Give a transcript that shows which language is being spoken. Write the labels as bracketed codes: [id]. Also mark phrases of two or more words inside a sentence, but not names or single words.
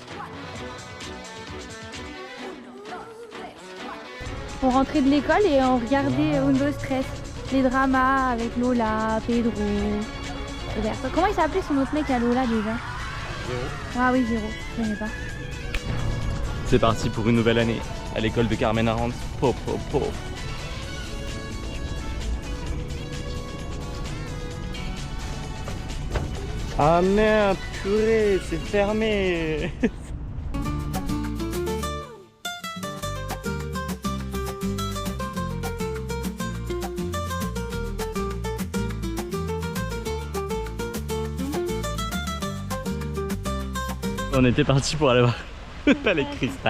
[fr] On rentrait de l'école et on regardait Undo Stress, les dramas avec Lola, Pedro, Roberto. Comment il s'appelait son autre mec à Lola déjà? Ah oui, Zéro, je connais pas. C'est parti pour une nouvelle année à l'école de Carmen Aranz. Po, po, po. Ah merde, purée, c'est fermé. On était parti pour aller voir le palais Cristal.